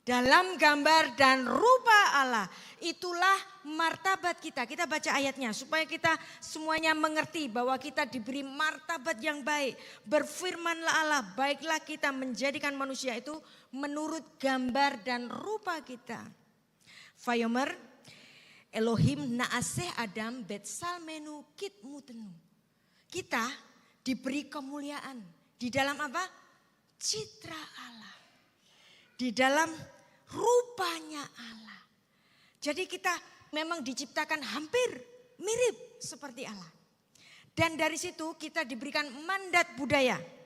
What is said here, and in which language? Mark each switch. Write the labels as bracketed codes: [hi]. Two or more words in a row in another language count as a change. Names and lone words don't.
[id] dalam gambar dan rupa Allah. Itulah martabat kita. Kita baca ayatnya supaya kita semuanya mengerti bahwa kita diberi martabat yang baik. Berfirmanlah Allah, baiklah kita menjadikan manusia itu menurut gambar dan rupa kita. [he] ויאמר אלהים נעשה אדם בצלמנו כדמותנו. [id] Kita diberi kemuliaan di dalam apa? Citra Allah. Di dalam rupanya Allah. Jadi kita memang diciptakan hampir mirip seperti Allah. Dan dari situ kita diberikan mandat budaya.